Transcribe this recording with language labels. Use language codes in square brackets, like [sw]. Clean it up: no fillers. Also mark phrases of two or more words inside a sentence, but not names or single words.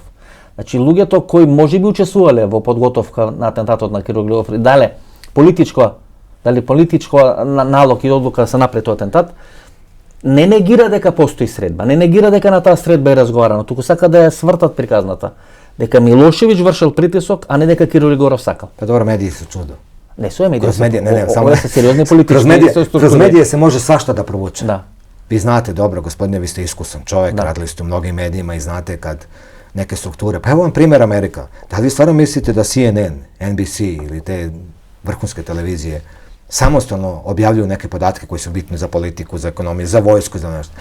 [mk] Значи луѓето кои можеби учествувале во подготовка на атентатот на Киро Глигоров, дали политичко налог и одлука да се направи тој атентат, не негира дека постои средба, не негира дека на таа средба е разговарано, туку сака да ја свртат приказната, дека Милошевиќ вршел притисок, а не дека Киро Глигоров сакал. Па добро, медии се чудо. Не со медии. Само се сериозни политички. [sr] Kroz medije se može svašta da provuče. Da. Vi znate dobro, gospodine, vi ste iskusan čovjek, radili ste u mnogim medijima i znate kad neke strukture, pa evo vam primjer Amerika. Da li vi stvarno mislite da CNN, NBC ili te vrhunske televizije samostalno objavljuju neke podatke koji su bitni za politiku, za ekonomiju, za vojsku, za nešto?